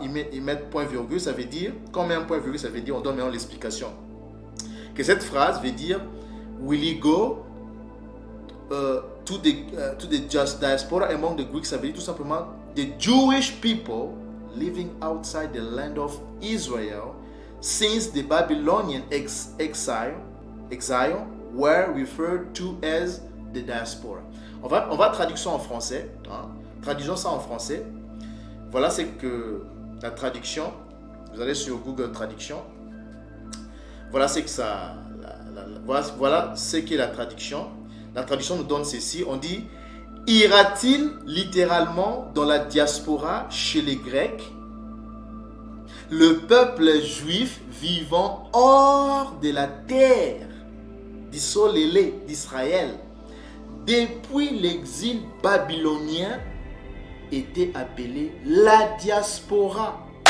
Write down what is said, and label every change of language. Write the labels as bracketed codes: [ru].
[fr] Ils mettent point virgule, ça veut dire, quand on met un point virgule, ça veut dire, on donne maintenant l'explication. Que cette phrase veut dire, [en] will he go to the just diaspora among the Greeks, [fr] ça veut dire tout simplement, [en] the Jewish people living outside the land of Israel since the Babylonian exile were referred to as the diaspora. [fr] On va traduire ça en français. Hein. Traduisons ça en français. Voilà, c'est que la traduction. Vous allez sur Google Traduction. Voilà, c'est que ça. Voilà ce qu'est la traduction. La traduction nous donne ceci. On dit, ira-t-il littéralement dans la diaspora chez les Grecs, le peuple juif vivant hors de la terre d'Israël depuis l'exil babylonien était appelé la diaspora.